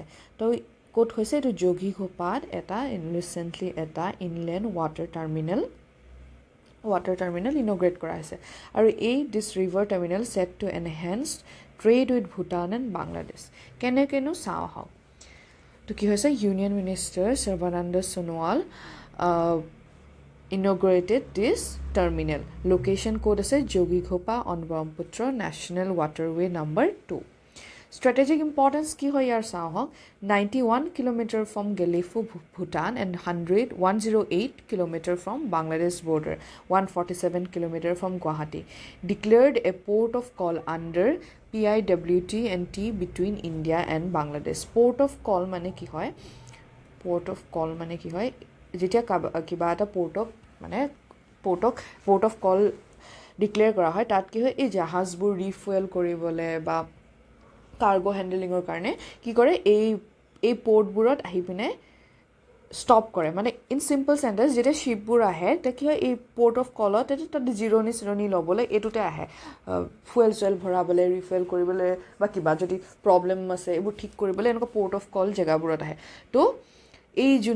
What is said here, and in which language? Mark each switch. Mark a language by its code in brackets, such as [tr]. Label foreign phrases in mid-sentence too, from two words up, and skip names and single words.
[as] তো ক'ত হৈছে এইটো 𝒌𝒑𝒂𝒃 এটা ৰিচেণ্টলি এটা [en] inland water terminal integrate [as] কৰা হৈছে আৰু [en] this river terminal set to enhance trade with Bhutan and Bangladesh [as] কেনেকৈনো চাওঁ আহক তো কি হৈছে [en] union minister [as] সৰ্বানন্দ সোণোৱাল [en] inaugurated this terminal. Location code is 𝒌𝒑𝒂𝒃 on Brahmaputra National Waterway number 2. Strategic importance [as] কি হয় [en] yar sao 91 km from Gelefu Bhutan and 108 km from Bangladesh border 147 km from Guwahati declared a port of call under PIWT and T between India and Bangladesh port of call [as] মানে কি হয় যেতিয়া কিবা এটা [en] port of call declare [as] কৰা হয় তাত কি হয় এই জাহাজবোৰ ৰিফুৱেল কৰিবলৈ বা কাৰ্গো হেণ্ডলিঙৰ কাৰণে কি কৰে এই পোৰ্টবোৰত আহি পিনে ষ্টপ কৰে মানে [en] in simple sentence [as] যেতিয়া শ্বিপবোৰ আহে তেতিয়া কি হয় এই [en] port of call [as] তাতে জিৰণি ল'বলৈ এইটোতে আহে ফুৱেল ভৰাবলৈ ৰিফুৱেল কৰিবলৈ বা কিবা যদি প্ৰব্লেম আছে এইবোৰ ঠিক কৰিবলৈ এনেকুৱা [en] port of call [as] জেগাবোৰত আহে তো এই